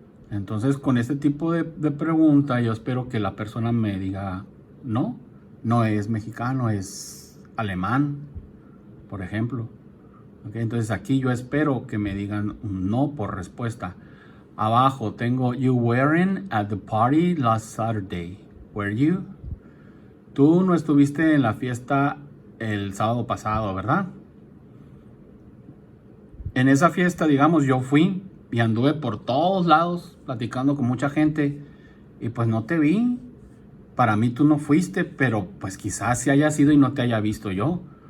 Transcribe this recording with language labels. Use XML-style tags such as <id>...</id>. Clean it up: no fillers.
<es>Entonces, con este tipo de pregunta, yo espero que la persona me diga no, no es mexicano, es alemán, por ejemplo. Okay, entonces aquí yo espero que me digan un no por respuesta. Abajo tengo</es> <en>you weren't at the party last Saturday. Were you?</en> <es>Tú no estuviste en la fiesta el sábado pasado, ¿verdad? En esa fiesta, digamos, yo fui y anduve por todos lados platicando con mucha gente y pues no te vi. Para mí tú no fuiste, pero pues quizás sí haya sido y no te haya visto yo.</es>